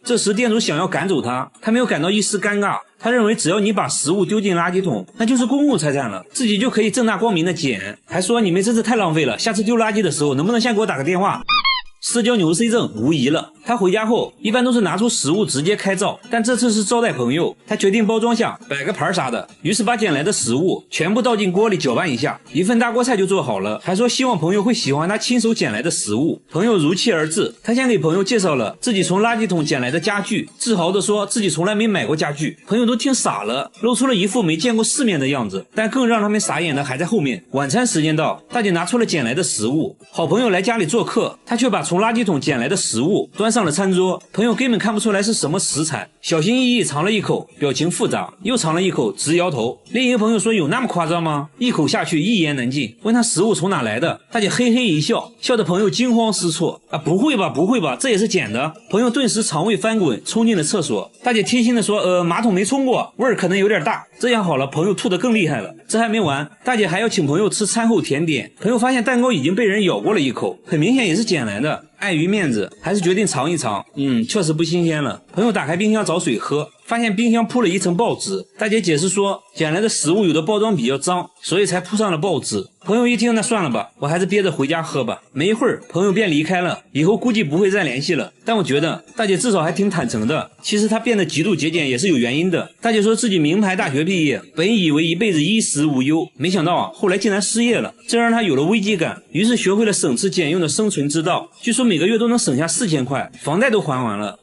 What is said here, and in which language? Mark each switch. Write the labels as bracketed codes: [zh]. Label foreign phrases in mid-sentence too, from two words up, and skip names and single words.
[zh] 這時店主想要趕走他，他沒有感到一絲尷尬。他認為只要你把食物丟進垃圾桶，那就是公共財產了，自己就可以正大光明的撿。還說你們真是太浪費了，下次丟垃圾的時候能不能先給我打個電話？社交牛 C 症無疑了。他回家後一般都是拿出食物直接開灶，但這次是招待朋友，他決定包裝下擺個盤啥的，於是把撿來的食物全部倒進鍋裡攪拌一下，一份大鍋菜就做好了，還說希望朋友會喜歡他親手撿來的食物。朋友如期而至，他先給朋友介紹了自己從垃圾桶撿來的家具，自豪地說自己從來沒買過家具。朋友都聽傻了，露出了一副沒見過世面的樣子。但更讓他們傻眼的還在後面。晚餐時間到，大姐拿出了撿來的食物，好朋友來家裡做客，他卻把從垃圾桶撿來的食物端上了餐桌，朋友根本看不出來是什麼食材，小心翼翼嘗了一口，表情複雜，又嘗了一口，直搖頭。另一個朋友說有那麼誇張嗎？一口下去一言難盡，問他食物從哪來的，大姐嘿嘿一笑，笑得朋友驚慌失措。不會吧不會吧，這也是撿的。朋友頓時腸胃翻滾，衝進了廁所。大姐貼心地說馬桶沒沖過，味兒可能有點大。這樣好了，朋友吐得更厲害了。這還沒完，大姐還要請朋友吃餐後甜點。朋友發現蛋糕已經被人咬過了一口，很明顯也是撿來的，礙於面子還是決定嘗一嘗。確實不新鮮了。朋友打開冰箱找水喝，發現冰箱鋪了一層報紙。大姐解釋說撿來的食物有的包裝比較髒，所以才鋪上了報紙。朋友一聽，那算了吧，我還是憋着回家喝吧。没一會兒朋友便離開了，以後估計不會再聯繫了。但我覺得大姐至少還挺坦誠的，其實她變得極度節儉也是有原因的。大姐說自己名牌大學畢業，本以為一輩子衣食無憂，沒想到後來竟然失業了，這讓她有了危機感，於是學會了省吃儉用的生存之道，據說每個月都能省下4000塊，房貸都還完了。